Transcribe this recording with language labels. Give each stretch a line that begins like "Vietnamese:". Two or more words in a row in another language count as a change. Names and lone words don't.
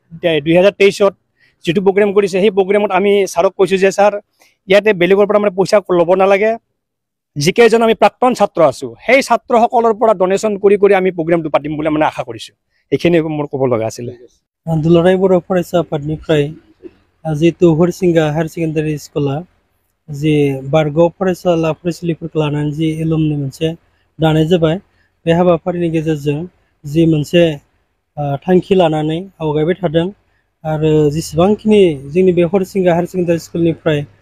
Assamese: 2023ত যিটো প্ৰগ্ৰেম কৰিছে সেই প্ৰগ্ৰেমত আমি ছাৰক কৈছোঁ যে ছাৰ ইয়াতে বেলেগৰ পৰা মানে পইচা ল'ব নালাগে যিকেইজন আমি প্ৰাক্তন ছাত্ৰ আছোঁ সেই ছাত্ৰসকলৰ পৰা ডনেশ্যন কৰি আমি প্ৰগ্ৰেমটো পাতিম বুলি মানে আশা কৰিছোঁ এইখিনি মোৰ ক'ব লগা আছিলে
Bodo: দুলাৰায় बर' फरायसा आफादनिफ्राय जिहेतु हरिसिंगा हायार सेकेन्डारि स्कुला जि बारग' फरायसुला फरायसुलिफोरखौ लानानै जि एलुमनि मोनसे दानाय जाबाय बे हाबाफारिनि गेजेरजों जि मोनसे थांखि लानानै आवगायबाय थादों आरो जेसेबांखिनि जोंनि बे हरिसिंगा हायार सेकेन्डारि स्कुलनिफ्राय